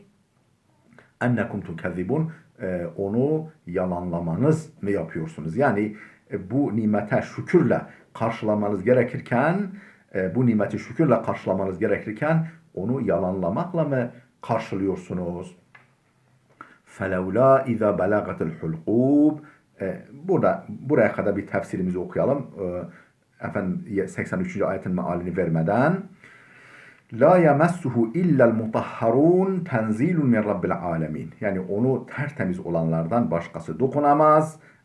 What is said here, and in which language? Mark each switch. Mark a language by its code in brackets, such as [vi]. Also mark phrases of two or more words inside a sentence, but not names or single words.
[ar] أنكم تكذبون, [tr] onu yalanlamanız mı yapıyorsunuz? Yani bu nimete şükürle karşılamanız gerekirken, bu nimeti şükürle karşılamanız gerekirken onu yalanlamakla mı karşılıyorsunuz? [ar] فَلَوْلَا اِذَا بَلَغَتِ الْحُلْقُوبِ [tr] buraya kadar bir tefsirimizi okuyalım. Efendim 83. ayetin mealini vermeden. [ar] لا يمسه إلا المطهرون تنزيل من رب العالمين. [tr] Yani onu tertemiz olanlardan başkası dokunamaz.